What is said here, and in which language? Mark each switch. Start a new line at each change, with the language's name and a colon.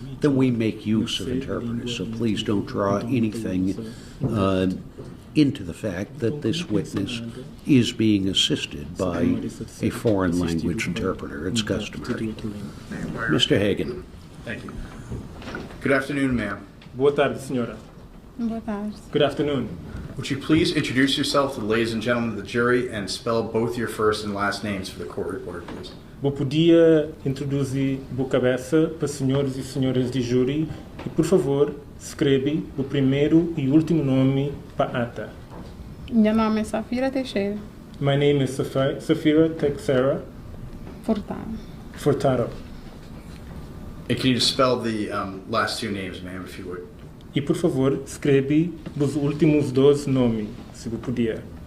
English: Then we make use of interpreters. So please don't draw anything into the fact that this witness is being assisted by a foreign language interpreter. It's customary. Mr. Hagan. Thank you. Good afternoon, ma'am.
Portuguese: Boa tarde, senhora. Boa tarde.
English: Good afternoon. Would you please introduce yourself to the ladies and gentlemen of the jury and spell both your first and last names for the court reporter, please?
Portuguese: Vou podia introduzir boa cabeça para senhores e senhoras de júri e, por favor, escreve o primeiro e último nome para ata. Meu nome é Safira Teixeira
English: My name is Safira Teixeira Furtado. And can you just spell the last two names, ma'am, if you would?
Portuguese: E, por favor, escreve os últimos dois nomes, se você podia.